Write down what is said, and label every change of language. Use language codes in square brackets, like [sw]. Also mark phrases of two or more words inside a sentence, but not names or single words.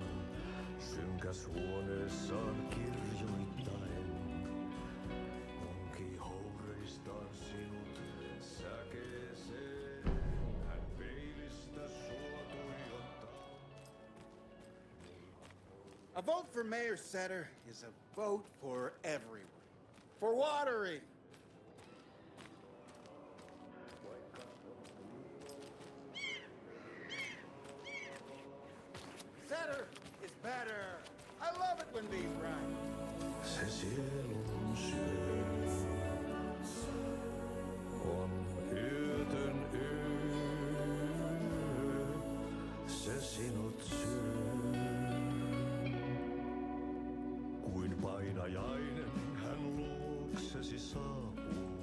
[fi] Synkäs huoneessaan kirjoittaen. Onki houreistaan sinut säkeeseen. Hän peilistä sua tuijottaa. [en] A vote for Mayor Setter is a vote for everyone. For Watery! Setter is better. I love it when these rhyme. [fi] Se sielun syö on yötön yö. Se sinut syö. Kuin painajainen hän luoksesi saapuu.